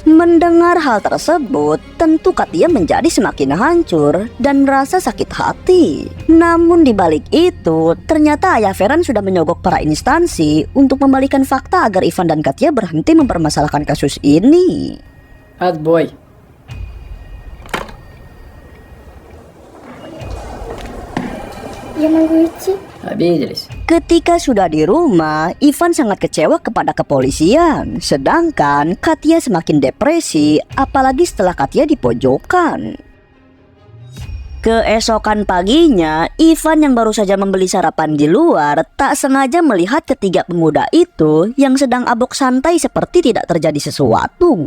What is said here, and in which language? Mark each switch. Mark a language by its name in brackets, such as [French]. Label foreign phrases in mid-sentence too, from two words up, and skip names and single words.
[Indonesian] Mendengar hal tersebut, tentu Katia menjadi semakin hancur dan merasa sakit hati. Namun di balik itu, ternyata ayah Ferran sudah menyogok para instansi untuk membalikan fakta agar Ivan dan Katia berhenti mempermasalahkan kasus ini. [Russian] Отбой. Я могу идти? Обиделись. [Indonesian] Ketika sudah di rumah, Ivan sangat kecewa kepada kepolisian. Sedangkan Katia semakin depresi, apalagi setelah Katia dipojokkan. Keesokan paginya, Ivan yang baru saja membeli sarapan di luar tak sengaja melihat ketiga pemuda itu yang sedang abok santai seperti tidak terjadi sesuatu.